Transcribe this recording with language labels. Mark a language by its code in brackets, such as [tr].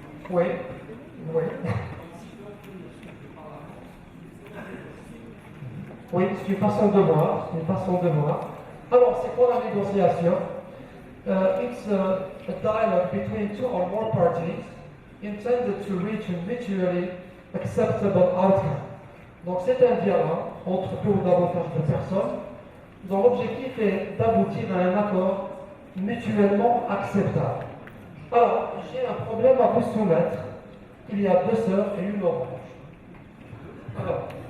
[fr] Oui, oui. Oui, c'est une façon de voir, c'est une façon de voir. Alors, c'est quoi la négociation? [en] It's a dialogue between two or more parties intended to reach a mutually acceptable outcome. [fr] Donc, c'est un dialogue entre deux ou davantage de personnes dont l'objectif est d'aboutir à un accord mutuellement acceptable. Alors, j'ai un problème à vous soumettre. Il y a 2 sœurs et une orange. Alors,